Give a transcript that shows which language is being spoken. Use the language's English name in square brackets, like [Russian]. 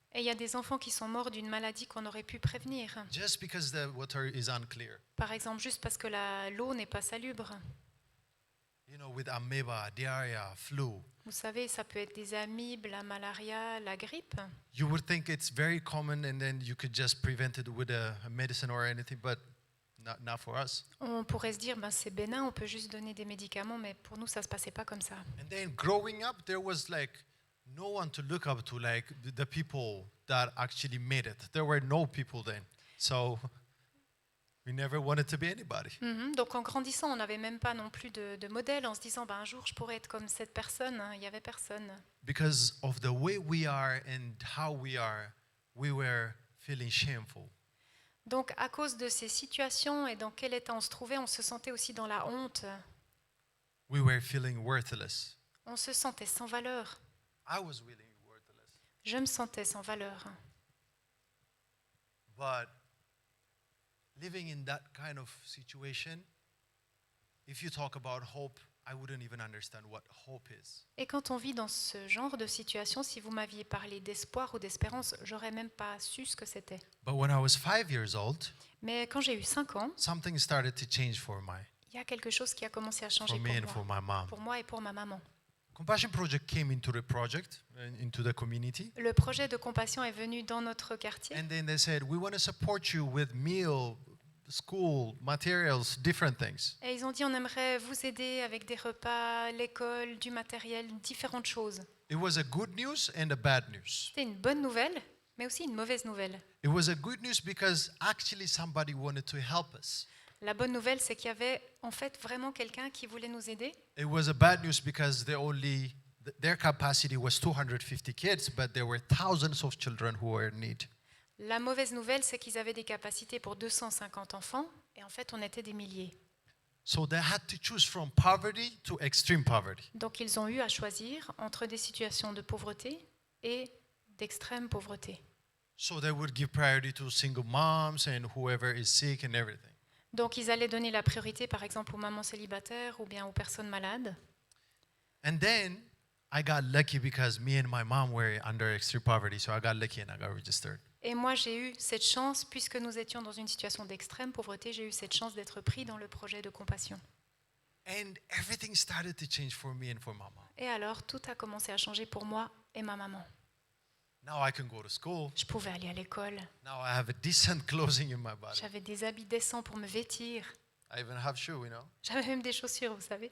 [French] Et il y a des enfants qui sont morts d'une maladie qu'on aurait pu prévenir. [English] just because the water is unclear. [French] Par exemple, juste parce que l'eau n'est pas salubre. [English] With amoeba, diarrhea, flu. [French] Vous savez, ça peut être des amibes, la malaria, la grippe. [English] You would think it's very common and then you could just prevent it with a medicine or anything, but not for us. [French] On pourrait se dire, ben, c'est bénin, on peut juste donner des médicaments, mais pour nous, ça ne se passait pas comme ça. [English] And then growing up, there was no one to look up to, the people that actually made it. There were no people then. So we never wanted to be anybody. [French] Donc en grandissant, on n'avait même pas non plus de modèle en se disant, ben, un jour, je pourrais être comme cette personne. Il n'y avait personne. [English] Because of the way we are and how we are, we were feeling shameful. [French] Donc à cause de ces situations et dans quel état on se trouvait, on se sentait aussi dans la honte. [English] We were feeling worthless. [French] On se sentait sans valeur. [English] I was feeling worthless. [French] Je me sentais sans valeur. [English] But living in that kind of situation, if you talk about hope, I wouldn't even understand what hope is. [French] Et quand on vit dans ce genre de situation, si vous m'aviez parlé d'espoir ou d'espérance, j'aurais même pas su ce que c'était. [English] But when I was 5 years old, [French] Mais quand j'ai eu 5 ans, [English] something started to change for [French] il y a quelque chose qui a commencé à changer [English] me and for my mom. [French] pour moi et pour ma maman. [English] Compassion Project came into the project, into the community. [French] Le projet de compassion est venu dans notre quartier. [English] And then they said, we want to support you with meal, school, materials, different things. [French] Et ils ont dit, on aimerait vous aider avec des repas, l'école, du matériel, différentes choses. [English] It was a good news and a bad news. [French] C'était une bonne nouvelle, mais aussi une mauvaise nouvelle. [English] It was a good news because actually somebody wanted to help us. [French] La bonne nouvelle, c'est qu'il y avait en fait vraiment quelqu'un qui voulait nous aider. [English] It was a bad news because their capacity was 250 kids, but there were thousands of children who were in need. [French] La mauvaise nouvelle, c'est qu'ils avaient des capacités pour 250 enfants, et en fait, on était des milliers. [English] So they had to choose from poverty to extreme poverty. [French] Donc, ils ont eu à choisir entre des situations de pauvreté et d'extrême pauvreté. [English] So they would give priority to single moms and whoever is sick and everything. [French] Donc, ils allaient donner la priorité, par exemple, aux mamans célibataires ou bien aux personnes malades. [English] And then I got lucky because me and my mom were under extreme poverty, so I got lucky and I got registered. [French] Et moi, j'ai eu cette chance, puisque nous étions dans une situation d'extrême pauvreté, j'ai eu cette chance d'être pris dans le projet de compassion. [English] And everything started to change for me and for my mom. [French] Et alors, tout a commencé à changer pour moi et ma maman. [English] Now I can go to school. [French] Je pouvais aller à l'école. [English] Now I have a decent clothing in my body. [French] J'avais des habits décents pour me vêtir. [English] I even have shoes, [French] J'avais même des chaussures, vous savez.